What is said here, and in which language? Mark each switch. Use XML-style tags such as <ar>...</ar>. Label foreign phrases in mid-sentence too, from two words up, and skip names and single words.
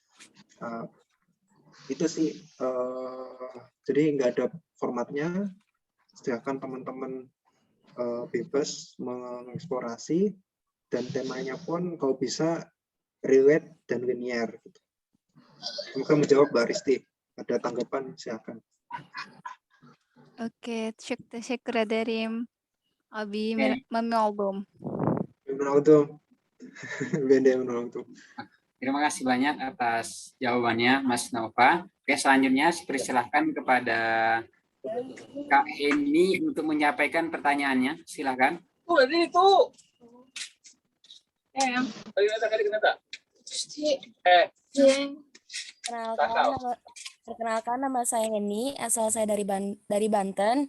<id>Itu sih, jadi nggak ada formatnya, silakan teman-teman bebas mengeksplorasi, dan temanya pun kalau bisa relate dan linear. Gitu. Semoga menjawab Mbak Risti. Ada tanggapan, silakan. Oke,</id> <tr>teşekkür ederim. Abi memnun oldum.</tr> <id>Terima kasih banyak atas jawabannya, Mas Nova. Oke, selanjutnya persilahkan kepada Kak Heni untuk menyampaikan pertanyaannya. Silakan. Perkenalkan nama saya Heni, asal saya dari Banten.</id>